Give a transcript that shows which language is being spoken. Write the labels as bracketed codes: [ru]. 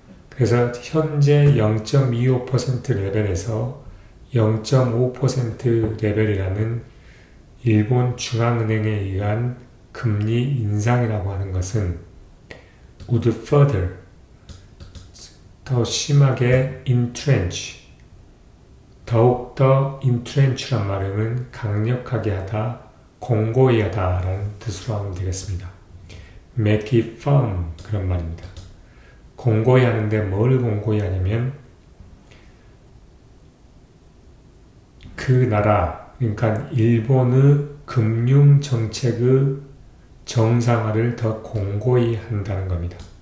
[ko] 그래서 현재 0.25% 레벨에서 0.5% 레벨이라는 일본 중앙은행에 의한 금리 인상이라고 하는 것은 [en] would further, [ko] 더 심하게 entrench, 더욱더 entrench란 말은 강력하게 하다, 공고히 하다 라는 뜻으로 하면 되겠습니다. [en] make it firm, [ko] 그런 말입니다. 공고히 하는데 뭘 공고히 하냐면 그 나라, 그러니까 일본의 금융정책의 정상화를 더 공고히 한다는 겁니다.